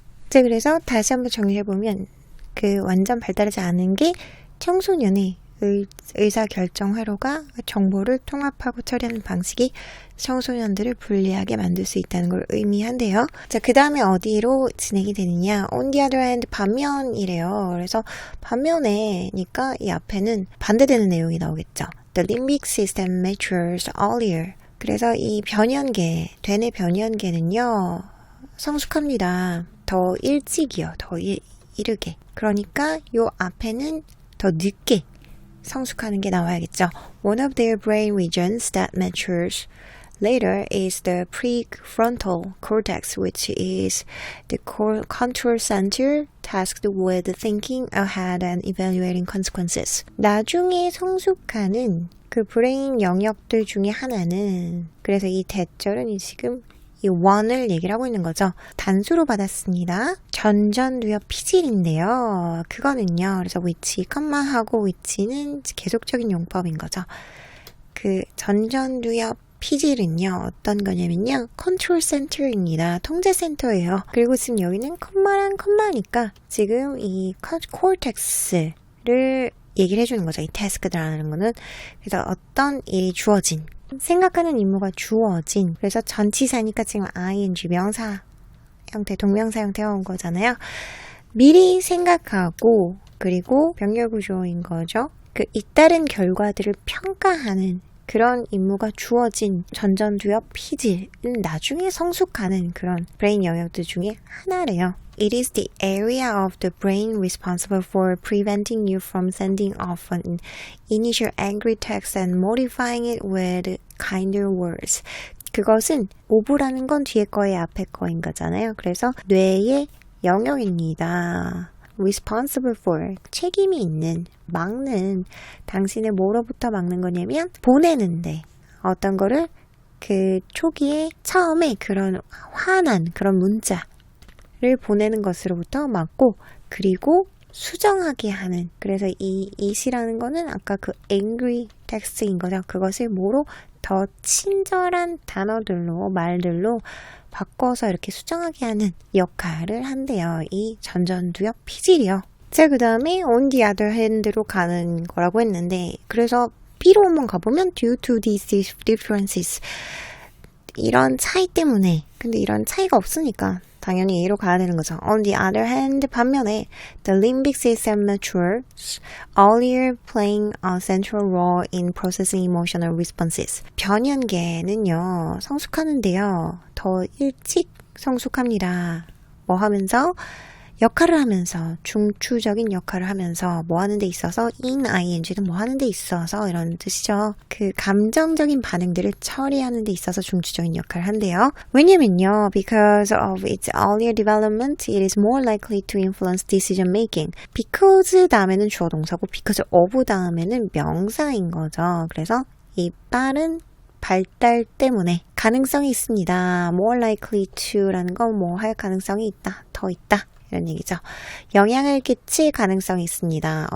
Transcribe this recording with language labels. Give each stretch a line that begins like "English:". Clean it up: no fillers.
Korean: 자, 그래서 다시 한번 정리해보면 그 완전 발달하지 않은 게 청소년의 의사결정 회로가 정보를 통합하고 처리하는 방식이 청소년들을 불리하게 만들 수 있다는 걸 의미한대요. 자, 그 다음에 어디로 진행이 되느냐?
English: On the other hand,
Korean: 반면이래요. 그래서 반면에니까 이 앞에는 반대되는 내용이 나오겠죠.
English: The limbic system matures earlier.
Korean: 그래서 이 변연계, 되뇌 변연계는요, 성숙합니다. 더 일찍이요. 더 이르게. 그러니까 요 앞에는 더 늦게 성숙하는 게 나와야겠죠.
English: One of their brain regions that matures later is the prefrontal cortex, which is the control center tasked with thinking ahead and evaluating consequences.
Korean: 나중에 성숙하는 그 브레인 영역들 중에 하나는, 그래서 이 대절은 지금 이 원을 얘기를 하고 있는 거죠. 단수로 받았습니다. 전전두엽 피질인데요. 그거는요. 그래서 which, 컴마하고 which는 계속적인 용법인 거죠. 그 전전두엽 피질은요. 어떤 거냐면요. 컨트롤 센터입니다. 통제 센터예요. 그리고 지금 여기는 컴마랑 컴마니까 지금 이 코르텍스를 얘기를 해주는 거죠. 이 태스크라는 거는. 그래서 어떤 일이 주어진, 생각하는 임무가 주어진, 그래서 전치사니까 지금 ing 명사 형태, 동명사 형태가 온 거잖아요. 미리 생각하고, 그리고 병렬구조인 거죠. 그 잇따른 결과들을 평가하는 그런 임무가 주어진 전전두엽 피질은 나중에 성숙하는 그런 브레인 영역들 중에 하나래요.
English: It is the area of the brain responsible for preventing you from sending off an initial angry text and modifying it with kinder words.
Korean: 그것은 오브라는 건 뒤에 거의 앞에 거인 거잖아요. 그래서 뇌의 영역입니다. responsible for, 책임이 있는, 막는, 당신의 뭐로부터 막는 거냐면 보내는데 어떤 거를 그 초기에 처음에 그런 화난 그런 문자를 보내는 것으로부터 막고, 그리고 수정하게 하는, 그래서 이 it이라는 거는 아까 그 angry text인 거죠. 그것을 뭐로 더 친절한 단어들로, 말들로 바꿔서 이렇게 수정하게 하는 역할을 한대요. 이 전전두엽 피질이요. 자, 그 다음에 on the other hand로 가는 거라고 했는데, 그래서 B로 한번 가보면
English: due to these differences,
Korean: 이런 차이 때문에, 근데 이런 차이가 없으니까 당연히 A로 가야 되는 거죠.
English: On the other hand,
Korean: 반면에
English: the limbic system matures earlier, playing a central role in processing emotional responses.
Korean: 변연계는요, 성숙하는데요, 더 일찍 성숙합니다. 뭐 하면서? 역할을 하면서, 중추적인 역할을 하면서, 뭐 하는 데 있어서, in ing는 뭐 하는 데 있어서 이런 뜻이죠. 그 감정적인 반응들을 처리하는 데 있어서 중추적인 역할을 한대요. 왜냐면요,
English: because of its earlier development, it is more likely to influence decision making.
Korean: because 다음에는 주어 동사고, because of 다음에는 명사인 거죠. 그래서 이 빠른 발달 때문에 가능성이 있습니다. more likely to라는 건 뭐 할 가능성이 있다, 더 있다, 이런 얘기죠. 영향을 끼칠 가능성이 있습니다.